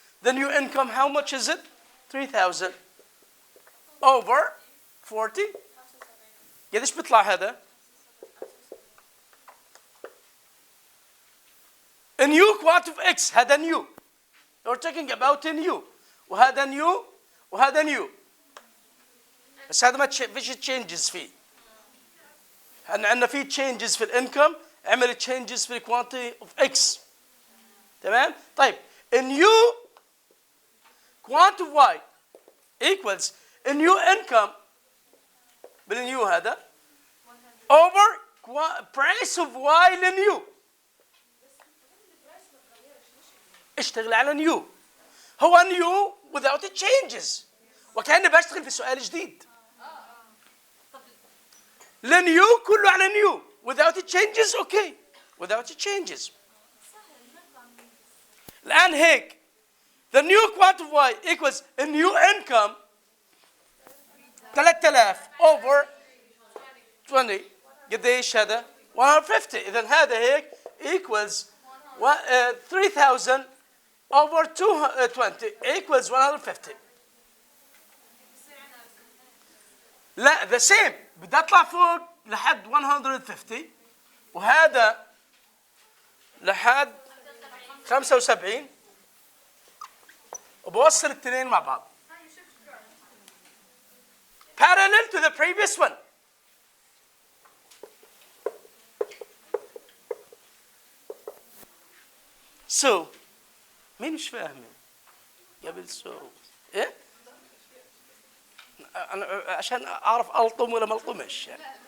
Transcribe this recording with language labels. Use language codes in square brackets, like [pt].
[en] The new income, how much is it? 3,000 over 40. [ar] قديش بيطلع هذا؟ [en] A new quantity of X. هذا new. We're talking about a new. وهذا new وهذا new. [ar] بس هذا ما فيش changes فيه. عندنا في changes في الانكم، عمل changes في quantity of X. تمام؟ طيب [en] a new quantity of Y equals a new income [ar] بالنيو هذا [en] over price of Y [ar] لنيو. اشتغل على نيو. هو نيو [en] without changes. [ar] وكأني بشتغل في سؤال جديد. لنيو كله على نيو. [en] without changes okay. without changes. [ar] الآن هيك. [en] The new quantity of Y equals a new income 3000 over 20. [ar] قديش هذا؟ 150. إذا هذا هيك [en] equals 3000 over 20 equals 150. [ar] لا [en] the same. [ar] بدي أطلع فوق لحد 150 وهذا لحد 75 وبوصل الاثنين مع بعض. [en] Parallel to the previous one. So [ar] مين مش فاهم؟ قبل so ايه؟ أنا عشان أعرف ألطم ولا ما ألطمش يعني.